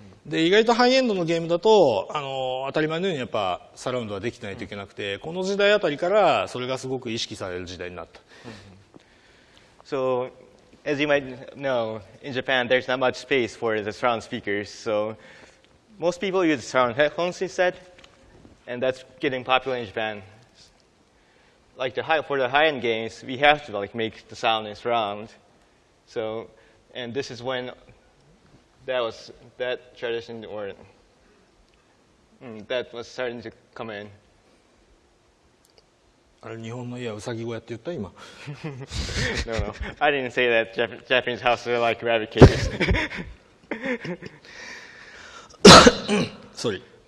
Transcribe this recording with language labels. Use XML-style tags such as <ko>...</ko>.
<ja>で意外とハイエンドのゲームだと当たり前のようにやっぱサラウンドはできないといけなくて、この時代あたりからそれがすごく意識される時代になった。</ja> <en>So, as you might know, in Japan there's not much space for the surround speakers, so most people use surround headphones instead, and that's getting popular in Japan. Like for the high-end games, we have to make the sound in surround. So, and this is when that tradition or that was starting to come in.</en> <ja>あれ日本の家はうさぎ小屋って言った今。</ja> <en>No, I didn't say that Japanese houses are like rabbit cages. Sorry.</en>